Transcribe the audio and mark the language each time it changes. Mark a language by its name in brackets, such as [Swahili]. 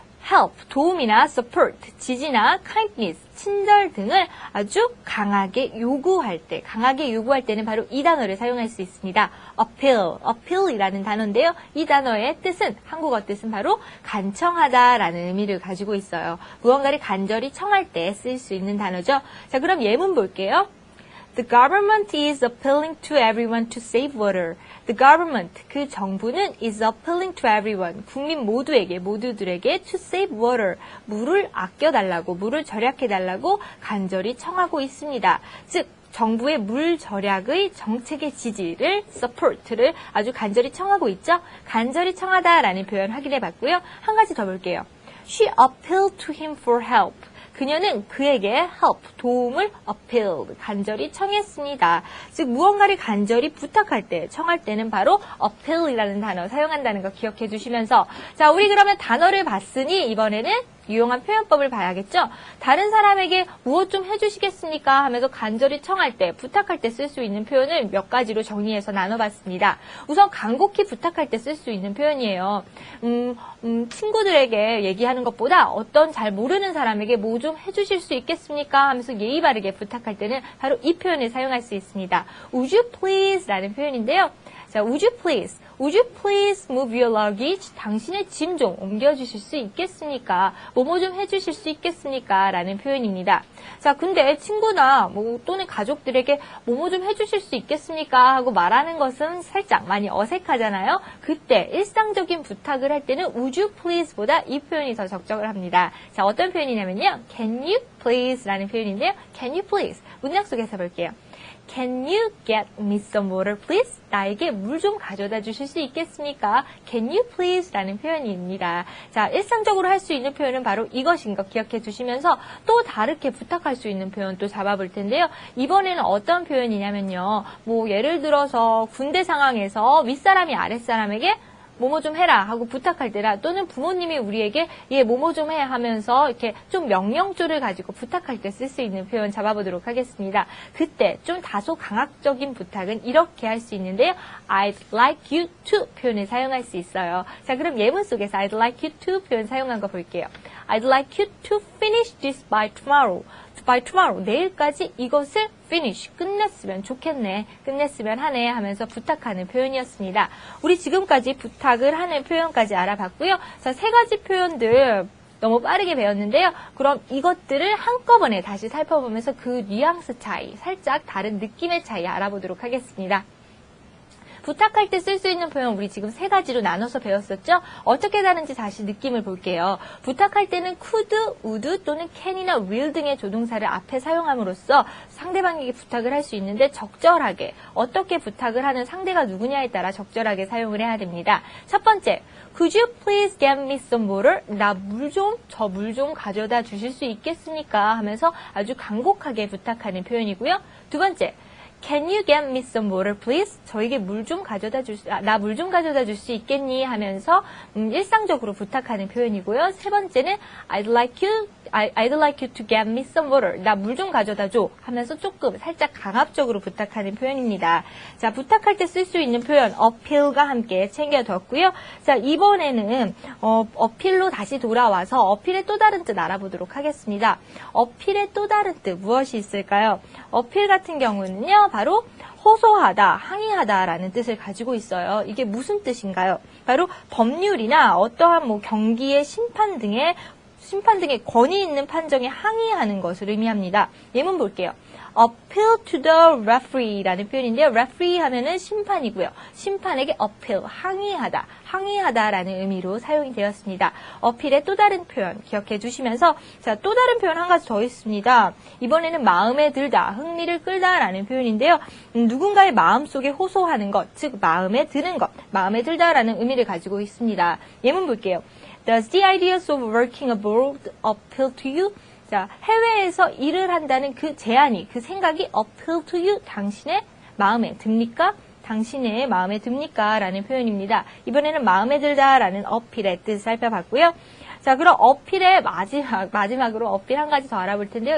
[Korean] help, 도움이나 support, 지지나 kindness, 친절 등을 아주 강하게 요구할 때는 바로 이 단어를 사용할 수 있습니다. appeal이라는 단어인데요. 이 단어의 뜻은, 한국어 뜻은 바로 간청하다라는 의미를 가지고 있어요. 무언가를 간절히 청할 때 쓸 수 있는 단어죠. 자, 그럼 예문 볼게요. [English] The government is appealing to everyone to save water. The government, [Korean] 그 정부는 [English] is appealing to everyone, [Korean] 국민 모두들에게 [English] to save water, [Korean] 물을 아껴달라고, 물을 절약해달라고 간절히 청하고 있습니다. 즉, 정부의 물 절약의 정책의 지지를, support를 아주 간절히 청하고 있죠. 간절히 청하다라는 표현 확인해 봤고요. 한 가지 더 볼게요. [English] She appealed to him for help. [Korean] 그녀는 그에게 help, 도움을 appeal, 간절히 청했습니다. 즉 무언가를 간절히 부탁할 때, 청할 때는 바로 appeal이라는 단어 사용한다는 거 기억해 주시면서, 자, 우리 그러면 단어를 봤으니 이번에는 유용한 표현법을 봐야겠죠? 다른 사람에게 무엇 좀 해주시겠습니까? 하면서 간절히 청할 때, 부탁할 때 쓸 수 있는 표현을 몇 가지로 정리해서 나눠봤습니다. 우선 간곡히 부탁할 때 쓸 수 있는 표현이에요. 친구들에게 얘기하는 것보다 어떤 잘 모르는 사람에게 뭐 좀 해주실 수 있겠습니까? 하면서 예의 바르게 부탁할 때는 바로 이 표현을 사용할 수 있습니다. [English] Would you please? 라는 표현인데요. 자, would you please move your luggage? [Korean] 당신의 짐 좀 옮겨주실 수 있겠습니까? 뭐뭐 좀 해주실 수 있겠습니까? 라는 표현입니다. 자, 근데 친구나 또는 가족들에게 뭐뭐 좀 해주실 수 있겠습니까? 하고 말하는 것은 살짝 많이 어색하잖아요. 그때 일상적인 부탁을 할 때는 [English] would you please [Korean] 보다 이 표현이 더 적절을 합니다. 자, 어떤 표현이냐면요. [English] Can you please? [Korean] 라는 표현인데요. Can you please? 문장 속에서 볼게요. [English] Can you get me some water, please? [Korean] 나에게 물 좀 가져다 주실 수 있겠습니까? [English] Can you please? 라는 표현입니다. [Korean] 자, 일상적으로 할 수 있는 표현은 바로 이것인 것 기억해 주시면서 또 다르게 부탁할 수 있는 표현 또 잡아볼 텐데요. 이번에는 어떤 표현이냐면요. 예를 들어서 군대 상황에서 윗사람이 아랫사람에게 뭐뭐 좀 해라 하고 부탁할 때라, 또는 부모님이 우리에게 뭐뭐 좀 해 하면서 이렇게 좀 명령조를 가지고 부탁할 때 쓸 수 있는 표현 잡아보도록 하겠습니다. 그때 좀 다소 강압적인 부탁은 이렇게 할 수 있는데요. [English] I'd like you to [Korean] 표현을 사용할 수 있어요. 자, 그럼 예문 속에서 I'd like you to 표현 사용한 거 볼게요. [English] I'd like you to finish this by tomorrow. by tomorrow, [Korean] 내일까지 이것을 finish, 끝냈으면 좋겠네, 끝냈으면 하네 하면서 부탁하는 표현이었습니다. 우리 지금까지 부탁을 하는 표현까지 알아봤고요. 자, 세 가지 표현들 너무 빠르게 배웠는데요. 그럼 이것들을 한꺼번에 다시 살펴보면서 그 뉘앙스 차이, 살짝 다른 느낌의 차이 알아보도록 하겠습니다. 부탁할 때 쓸 수 있는 표현 우리 지금 세 가지로 나눠서 배웠었죠? 어떻게 다른지 다시 느낌을 볼게요. 부탁할 때는 could, would 또는 can이나 will 등의 조동사를 앞에 사용함으로써 상대방에게 부탁을 할 수 있는데 적절하게 어떻게 부탁을 하는 상대가 누구냐에 따라 적절하게 사용을 해야 됩니다. [English] 첫 번째, Could you please get me some water? [Korean] 저 물 좀 가져다 주실 수 있겠습니까? 하면서 아주 간곡하게 부탁하는 표현이고요. [English] 두 번째, Can you get me some water, please? [Korean] 저에게 나 물 좀 가져다 줄 수 있겠니? 하면서 일상적으로 부탁하는 표현이고요. [English] 세 번째는 I'd like you to get me some water. [Korean] 나 물 좀 가져다 줘. 하면서 조금 살짝 강압적으로 부탁하는 표현입니다. 자, 부탁할 때 쓸 수 있는 표현 appeal과 함께 챙겨뒀고요. 자, 이번에는 어필로 다시 돌아와서 어필의 또 다른 뜻 알아보도록 하겠습니다. 어필의 또 다른 뜻 무엇이 있을까요? 어필 같은 경우는요, 바로 호소하다, 항의하다라는 뜻을 가지고 있어요. 이게 무슨 뜻인가요? 바로 법률이나 어떠한 경기의 심판 등의 심판 등의 권위 있는 판정에 항의하는 것을 의미합니다. 예문 볼게요. [English] appeal to the referee라는 표현인데요. [Korean] referee 하면은 심판이고요. 심판에게 appeal, 항의하다라는 의미로 사용이 되었습니다. appeal의 또 다른 표현 기억해 주시면서 자, 또 다른 표현 한 가지 더 있습니다. 이번에는 마음에 들다, 흥미를 끌다라는 표현인데요. 누군가의 마음속에 호소하는 것, 즉 마음에 드는 것, 마음에 들다라는 의미를 가지고 있습니다. 예문 볼게요. [English] Does the ideas of working abroad appeal to you? [Korean] 자, 해외에서 일을 한다는 그 제안이, 그 생각이 [English] appeal to you, [Korean] 당신의 마음에 듭니까? 당신의 마음에 듭니까? 라는 표현입니다. 이번에는 마음에 들다라는 appeal의 뜻을 살펴봤고요. 자, 그럼 appeal의 마지막으로 appeal 한 가지 더 알아볼 텐데요.